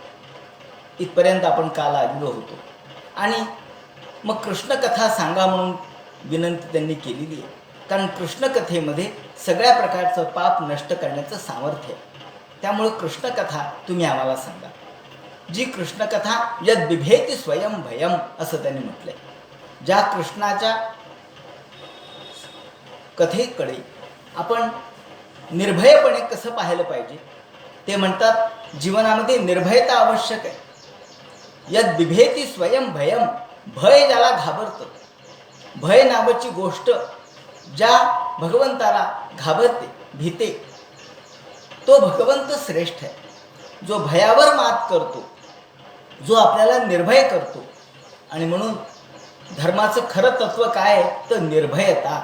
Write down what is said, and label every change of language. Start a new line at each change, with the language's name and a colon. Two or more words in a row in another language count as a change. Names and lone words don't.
Marathi: इथपर्यंत आपण काल आलेलो होतो आणि मग कृष्णकथा सांगा म्हणून विनंती त्यांनी केलेली आहे. कारण कृष्णकथेमध्ये सगळ्या प्रकारचं पाप नष्ट करण्याचं सामर्थ्य आहे. त्यामुळे कृष्णकथा तुम्ही आम्हाला सांगा. जी कृष्णकथा
Sanskrit: यद बिभेती स्वयं भयम
Marathi: असं त्यांनी म्हटलंय. ज्या कृष्णाच्या कथेकडे आपण निर्भयपणे कसं पाहिलं पाहिजे ते म्हणतात, जीवनामध्ये निर्भयता आवश्यक आहे.
Sanskrit: यद बिभेती स्वयं भयम,
Marathi: भय ज्याला घाबरतं, भय नावाची गोष्ट ज्या भगवंताला घाबरते, भीते, तो भगवंत श्रेष्ठ आहे. जो भयावर मात करतो, जो आपल्याला निर्भय करतो. आणि म्हणून धर्माचं खरं तत्व काय आहे तर निर्भयता.